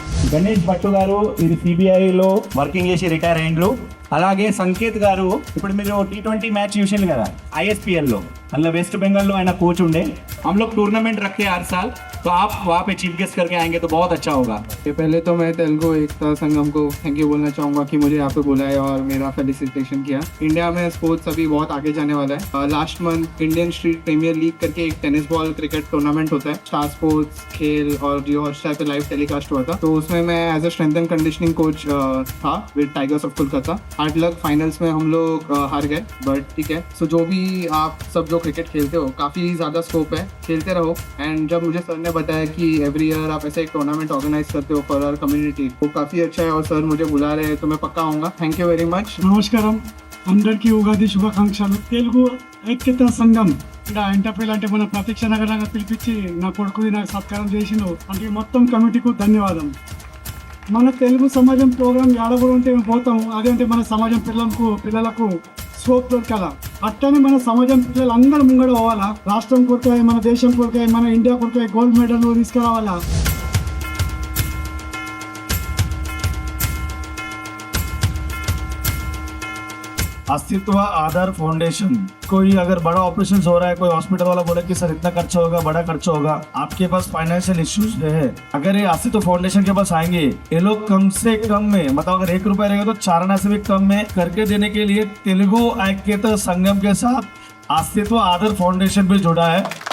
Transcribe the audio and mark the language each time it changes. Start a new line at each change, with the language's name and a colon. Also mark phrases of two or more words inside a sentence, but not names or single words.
Telugu: గణేష్ భట్టు గారు ఇది సిబిఐలో వర్కింగ్ చేసి రిటైర్ అయ్యిండ్రు. అలాగే సంకేత్ గారు ఇప్పుడు మీరు T20 मैच చూసారు కదా ISPL లో, అందులో वेस्ट बंगाल లో ఆయన కోచ్ ఉండే.
Hindi: हम लोग टूर्नामेंट रखते हैं हर साल, तो आप वहाँ पे चीफ गेस्ट करके आएंगे तो बहुत अच्छा होगा. पहले तो मैं तेलुगु एकता संगम को
English: thank you
Hindi: बोलना चाहूँगा कि मुझे यहाँ पे बुलाया और मेरा फेलिसिटेशन किया. इंडिया में स्पोर्ट्स अभी बहुत आगे जाने वाला है.
English: last month
Hindi: इंडियन स्ट्रीट प्रीमियर लीग करके एक
English: tennis ball cricket tournament
Hindi: होता है. स्टार स्पोर्ट्स खेल और जियो हॉटस्टार पे लाइव टेलीकास्ट हुआ था. तो उसमें मैं
English: as a strength and conditioning coach
Hindi: था विद टाइगर्स ऑफ कोलकाता.
English: hard luck,
Hindi: फाइनल्स में हम लोग हार गए, बट ठीक है. सो जो भी आप सब जो क्रिकेट खेलते हो काफ़ी ज़्यादा स्कोप है, खेलते रहो. एंड जब मुझे सर ने बताया कि
English: every year
Hindi: आप ऐसे एक टूर्नामेंट ऑर्गेनाइज करते हो
English: for our community,
Hindi: वो काफ़ी अच्छा है और सर मुझे बुला रहे हैं तो मैं पक्का आऊँगा.
English: thank you very much.
Telugu: నమస్కారం, అందరికీ ఉగాది శుభాకాంక్షలు. తెలుగు ఐక్యత సంఘం ఇక్కడ ఎంటర్ప్రైల్ అంటే మన ప్రత్యక్ష నగరంగా పిలిపించి నా కొడుకుది నాకు సత్కారం చేసిండు అంటే మొత్తం కమిటీకు ధన్యవాదం. మన తెలుగు సమాజం ప్రోగ్రాం ఏడబడి ఉంటే మేము పోతాము, అదేంటే మన సమాజం పిల్లలకు స్కోప్ దొరకాల. అట్టనే మన సమాజం పిల్లలు అందరూ ముంగడ పోవాలా. రాష్ట్రం కొరకాయ, మన దేశం కొరకాయ, మన ఇండియా కొరకాయ
English: gold medal
Telugu: తీసుకురావాలా.
Hindi: अस्तित्व आधार फाउंडेशन, कोई अगर बड़ा ऑपरेशन हो रहा है, कोई हॉस्पिटल वाला बोले कि सर इतना खर्चा होगा, बड़ा खर्चा होगा, आपके पास
English: financial issues
Hindi: है, अगर ये अस्तित्व फाउंडेशन के पास आएंगे, ये लोग कम से कम में मतलब अगर 1 रुपया रहेगा तो 4 आना से भी कम में करके देने के लिए तेलुगु ऐक्यता संगम के साथ अस्तित्व आधार फाउंडेशन भी जुड़ा है.